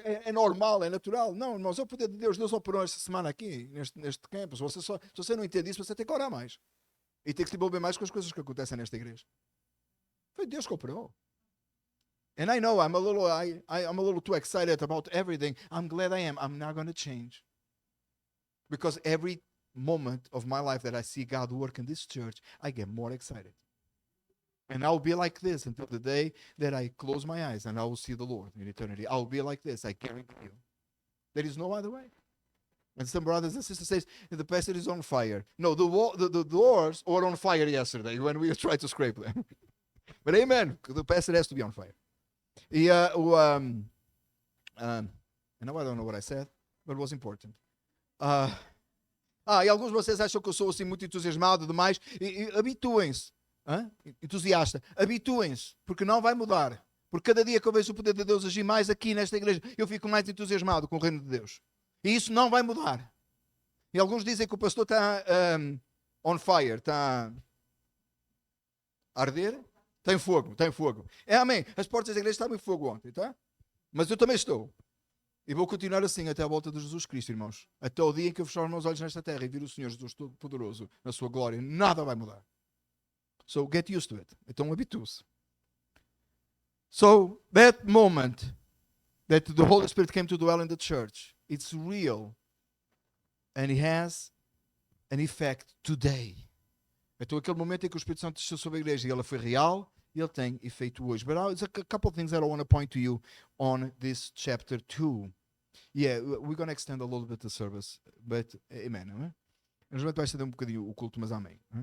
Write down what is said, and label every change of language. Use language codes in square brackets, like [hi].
[pt] É normal, é natural. Não, irmãos, é o poder de Deus. Deus operou esta semana aqui, neste campus. Se você não entende isso, você tem que orar mais. E tem que se envolver mais com as coisas que acontecem nesta igreja. Foi Deus que operou. [en] And I know I'm a little too excited about everything. I'm glad I am. I'm not going to change. Because every moment of my life that I see God work in this church, I get more excited. And I'll be like this until the day that I close my eyes and I will see the Lord in eternity. I'll be like this, I guarantee you. There is no other way. And some brothers and sisters say, the pastor is on fire. No, the doors were on fire yesterday when we tried to scrape them. But amen, the pastor has to be on fire. E now I don't know what I said, but it was important. [pt] E alguns de vocês acham que eu sou assim muito entusiasmado demais. E habituem-se, entusiasta, habituem-se, porque não vai mudar. Porque cada dia que eu vejo o poder de Deus agir mais aqui nesta igreja, eu fico mais entusiasmado com o reino de Deus. E isso não vai mudar. E alguns dizem que o pastor está [en] on fire, [pt] está a arder. Tem fogo, tem fogo. Amém. As portas da igreja estavam em fogo ontem, tá? Mas eu também estou. E vou continuar assim até a volta de Jesus Cristo, irmãos. Até o dia em que eu fechar os meus olhos nesta terra e vir o Senhor Jesus Todo-Poderoso na sua glória. Nada vai mudar. [en] So get used to it. [pt] Então habitue-se. [en] So that moment that the Holy Spirit came to dwell in the church, it's real. And it has an effect today. [pt] Então aquele momento em que o Espírito Santo desceu sobre a igreja e ela foi real, ele tem efeito hoje. [en] But there's a couple of things that I want to point to you on this chapter 2. Yeah, we're going to extend a little bit the service, but amen, [pt] não é? Nós vai estender um bocadinho o culto, mas amém.